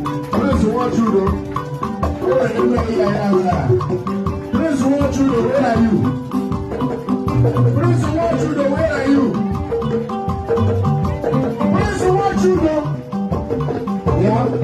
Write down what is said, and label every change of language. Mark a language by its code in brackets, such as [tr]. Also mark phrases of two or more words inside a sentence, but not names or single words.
[ig] Praise Nwachukwu. O nwere ime ihe ya ya nwere a. Praise Nwachukwu, [en] where are you? Praise Nwachukwu, where are you? Praise Nwachukwu. Ya.